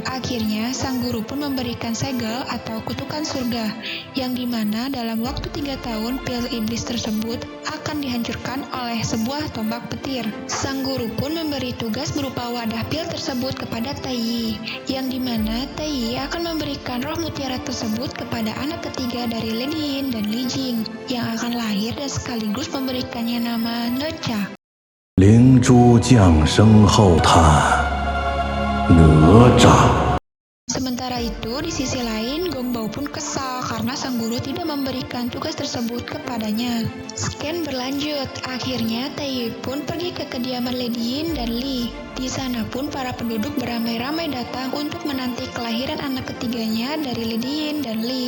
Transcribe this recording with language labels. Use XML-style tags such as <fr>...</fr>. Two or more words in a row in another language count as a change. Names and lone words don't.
<id>Akhirnya, sang guru pun memberikan segel atau kutukan surga, yang dimana dalam waktu 3 tahun pil iblis tersebut akan dihancurkan oleh sebuah tombak petir. Sang guru pun memberi tugas berupa wadah pil tersebut kepada Tai, yang dimana Tai akan memberikan roh mutiara tersebut kepada anak ketiga dari Lady Yin dan Li Jing, yang akan lahir dan sekaligus memberikannya nama Necha.</id> <zh>灵珠降生后叹，哪吒。</zh> <id>Sementara itu, di sisi lain, Gongbao pun kesal karena sang guru tidak memberikan tugas tersebut kepadanya. Scan berlanjut, akhirnya Tai pun pergi ke kediaman Lady Yin dan Li. Di sana pun para penduduk beramai-ramai datang untuk menanti kelahiran anak ketiganya dari Lady Yin dan Li.</id>